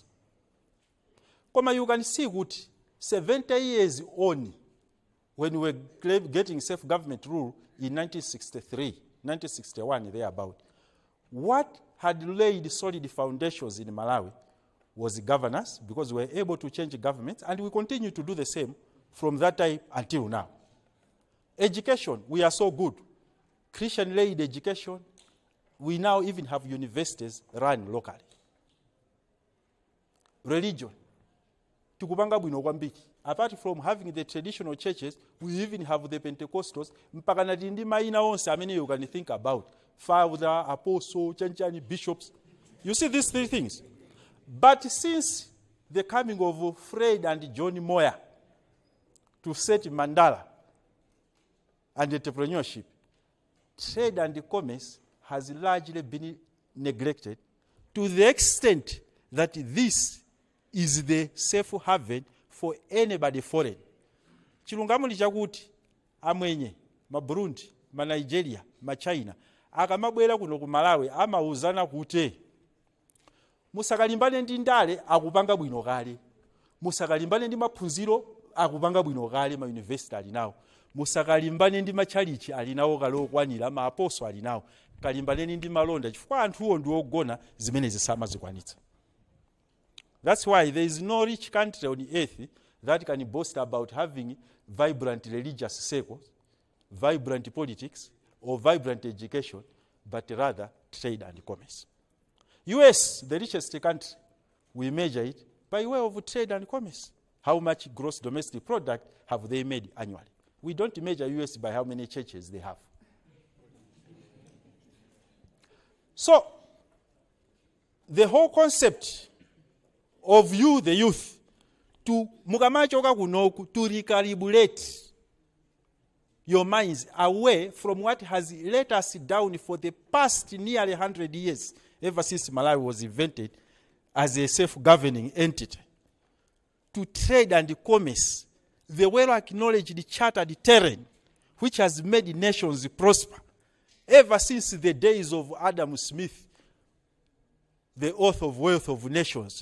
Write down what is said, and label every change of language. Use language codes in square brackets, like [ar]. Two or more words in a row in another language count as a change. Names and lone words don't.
[en] Come you can see what 70 years on, when we were getting self-government rule in 1963, 1961, thereabout, what had laid solid foundations in Malawi was governance, because we were able to change governments, and we continue to do the same from that time until now. Education, we are so good. Christian-led education, we now even have universities run locally. Religion, [ny] tukupanga bwino kwambiri. [en] Apart from having the traditional churches, we even have the Pentecostals, [ny] mpaka na ndi maina onse amene [en] you can think about. Father, apostle, chanchani, bishops. You see these three things. But since the coming of Fred and John Moyer to set Mandala and entrepreneurship, trade and commerce has largely been neglected to the extent that this is the safe haven for anybody foreign. [ny] Chilungamo chakuti amwenye, ma Burundi, ma Nigeria, ma China, akamabwera kuno ku Malawi amauzana kuti musakalimbane ndi ndale akupanga bwino kale, musakalimbane ndi maphunziro akupanga bwino kale, ma university ali nawo, musakalimbane ndi machalichi ali nawo kale okwanira, ma apostle ali nawo, kalimbaneni ndi malonda chifukwa anthuwo ndi ogona zimene zisamazikwanitsa. [en] That's why there is no rich country on earth that can boast about having vibrant religious circles, vibrant politics, or vibrant education, but rather trade and commerce. US, the richest country, we measure it by way of trade and commerce. How much gross domestic product have they made annually? We don't measure US by how many churches they have. So, the whole concept of you, the youth, to [ny] mukamachoka kunoku, [en] to recalibrate your minds away from what has let us down for the past nearly 100 years, ever since Malawi was invented as a self-governing entity, to trade and commerce, the well-acknowledged chartered terrain, which has made nations prosper, ever since the days of Adam Smith, the author of Wealth of Nations.